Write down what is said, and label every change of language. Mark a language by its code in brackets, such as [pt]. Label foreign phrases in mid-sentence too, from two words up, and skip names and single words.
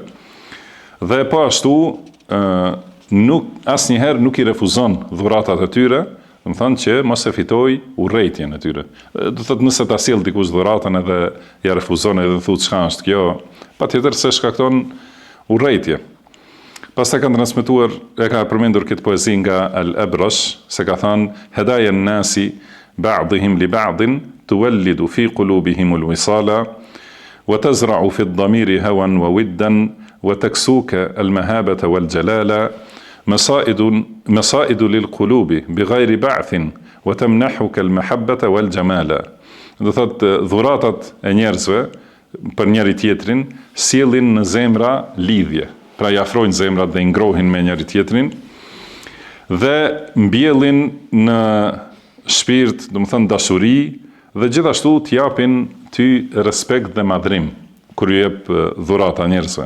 [sq] Dhe po ashtu asnjëherë nuk i refuzon dhuratat e tyre, do të thonë që mos e fitoj urrejtjen e tyre. Do thotë nëse ta sjell dikush dhuratën edhe ja refuzon edhe thotë çka është kjo, patjetër se shkakton urrejtje. Pastaj kanë transmetuar, e ka përmendur këtë poezi nga Al-Abrash, se ka thënë [ar] هدايا الناس بعضهم لبعض تولد في قلوبهم الوصالا وتزرع في الضمير هوى ووداً وتكسوك المهابة والجلال مصائد للقلوب بغير بعث وتمنحك المحبة والجمال. [sq] Do thot, dhuratat e njerëzve për njëri tjetrin sjellin në zemra lidhje, pra i afrojnë zemrat dhe i ngrohin me njëri tjetrin dhe mbjellin në shpirt, do të thënë dashuri, dhe gjithashtu t'japin ty respekt dhe madhrim kur ju jep dhurata njerëzve.